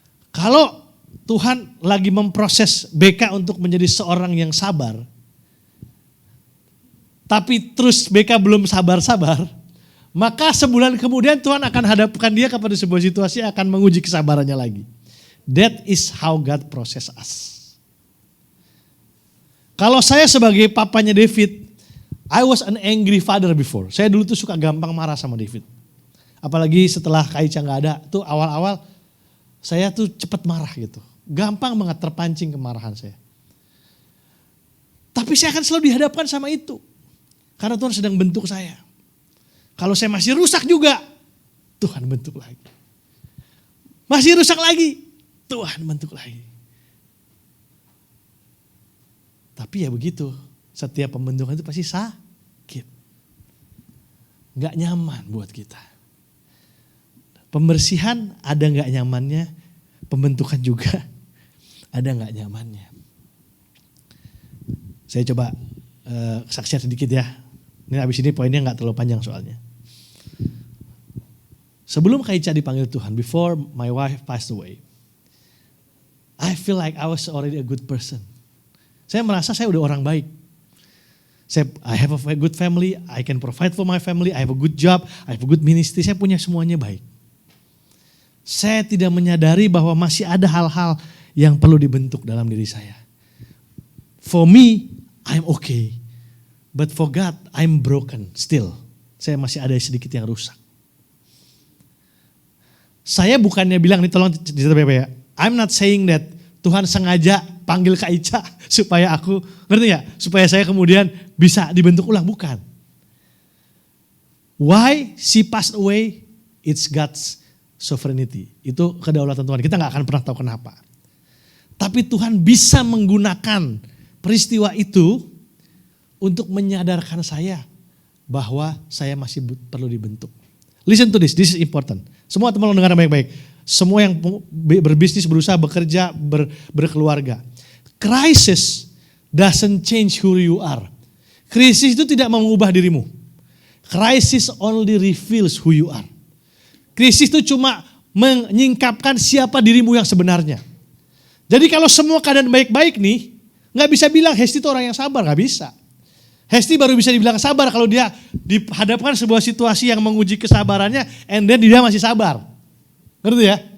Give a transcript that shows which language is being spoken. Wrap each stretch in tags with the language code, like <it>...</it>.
<id>Kalau Tuhan lagi memproses BK untuk menjadi seorang yang sabar, tapi terus BK belum sabar-sabar, maka sebulan kemudian Tuhan akan hadapkan dia kepada sebuah situasi yang akan menguji kesabarannya lagi.</id> <en>That is how God process us.</en> <id>Kalau saya sebagai papanya</id> <en>David, I was an angry father before.</en> <id>Saya dulu tuh suka gampang marah sama David. Apalagi setelah Kaica gak ada, tuh awal-awal saya tuh cepat marah gitu. Gampang banget terpancing kemarahan saya. Tapi saya akan selalu dihadapkan sama itu. Karena Tuhan sedang bentuk saya. Kalau saya masih rusak juga, Tuhan bentuk lagi. Masih rusak lagi, Tuhan bentuk lagi. Tapi ya begitu, setiap pembentukan itu pasti sakit. Gak nyaman buat kita. Pembersihan ada gak nyamannya, pembentukan juga ada gak nyamannya. Saya coba saksikan sedikit ya. Ini abis ini poinnya gak terlalu panjang soalnya. Sebelum Kaica dipanggil Tuhan,</id> <en>before my wife passed away, I feel like I was already a good person.</en> <id>Saya merasa saya udah orang baik.</id> <en>I have a good family, I can provide for my family, I have a good job, I have a good ministry,</en> <id>saya punya semuanya baik. Saya tidak menyadari bahwa masih ada hal-hal yang perlu dibentuk dalam diri saya.</id> <en>For me, I'm okay. But for God, I'm broken still.</en> <id>Saya masih ada sedikit yang rusak. Saya bukannya bilang, nih tolong cerita ya.</id> <en>I'm not saying that</en> <id>Tuhan sengaja panggil Kak Ica supaya aku, ngerti gak? Supaya saya kemudian bisa dibentuk ulang, bukan.</id> <en>Why she passed away, it's God's sovereignty.</en> <id>Itu kedaulatan Tuhan, kita gak akan pernah tahu kenapa. Tapi Tuhan bisa menggunakan peristiwa itu untuk menyadarkan saya bahwa saya masih perlu dibentuk.</id> <en>Listen to this is important.</en> <id>Semua teman-teman dengar baik-baik. Semua yang berbisnis, berusaha, bekerja, berkeluarga.</id> <en>Crisis doesn't change who you are.</en> <id>Krisis itu tidak mengubah dirimu.</id> <en>Crisis only reveals who you are.</en> <id>Krisis itu cuma menyingkapkan siapa dirimu yang sebenarnya. Jadi kalau semua keadaan baik-baik nih, gak bisa bilang Hesti itu orang yang sabar, gak bisa. Hesti baru bisa dibilang sabar kalau dia dihadapkan sebuah situasi yang menguji kesabarannya, and then dia masih sabar. Ngerti ya?</id>